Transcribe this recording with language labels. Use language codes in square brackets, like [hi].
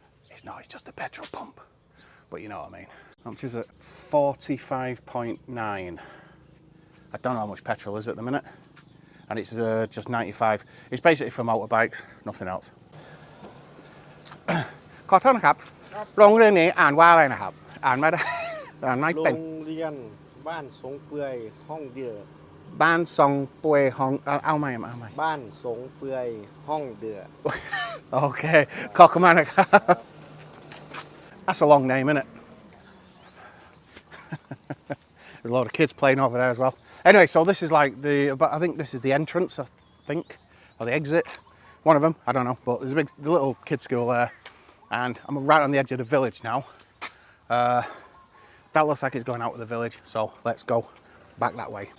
[en] It's just a petrol pump, but you know what I mean. How much is it? 45.9. I don't know how much petrol is at the minute, and it's just 95. It's basically for motorbikes, nothing else. [th] ขอโทษนะครับโรงเรียนนี้อ่านว่าอะไรนะครับอ่านไม่ได้อ่านไม่ โร เป็น งเรียนบ้านสงเปื่อยห้องเดือ บ้านทรงป่วยห้องเอาใหม่ บ้านสงเปื่อยห้องเดือ โอเคขอบคุณมากนะครับ [en] That's a long name, isn't it? There's a lot of kids playing over there as well. Anyway, so this is like I think this is the entrance, or the exit. One of them, I don't know, but there's the little kids school there, and I'm right on the edge of the village now. That looks like it's going out of the village, so let's go back that way.